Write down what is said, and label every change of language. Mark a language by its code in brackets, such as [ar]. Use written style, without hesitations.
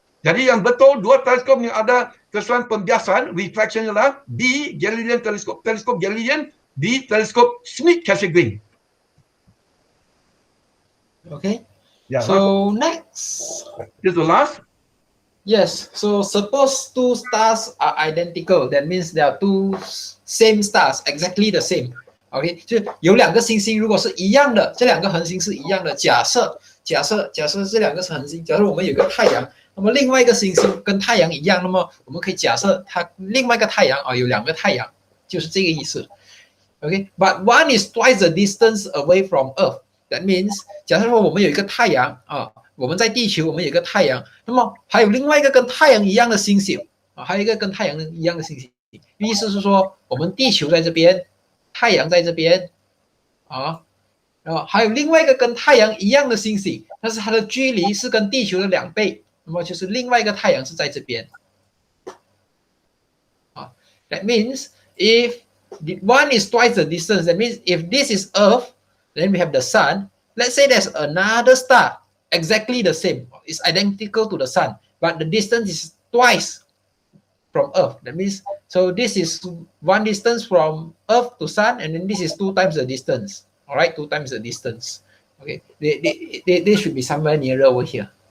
[ms] Jadi yang betul dua teleskop yang ada keseluruhan pembiasan refraction ialah B Galilean teleskop Galilean, B teleskop Smith Cassegrain. [en] Okay. Yeah, So next. This is the last. Yes. So suppose two stars are identical. That means there are two same stars, exactly the same. [zh] OK， 就有两个星星，如果是一样的，这两个恒星是一样的。假设这两个是恒星，假设我们有一个太阳，那么另外一个星星跟太阳一样，那么我们可以假设它另外一个太阳有两个太阳，就是这个意思。 [en] OK，but one is twice the distance away from Earth. That means， [zh] 假设说我们有一个太阳我们在地球，我们有一个太阳，那么还有另外一个跟太阳一样的星星还有一个跟太阳一样的星星。意思是说，我们地球在这边，太阳在这边然后还有另外一个跟太阳一样的星星，但是它的距离是跟地球的2倍，那么就是另外一个太阳是在这边 [en] That means if one is twice the distance, that means if this is Earth, then we have the sun. Let's say there's another star exactly the same. It's identical to the sun, but the distance is twice from Earth. That means, so this is one distance from Earth to sun, and then this is 2 times the distance. All right, 2 times the distance. Okay, they should be somewhere nearer over here.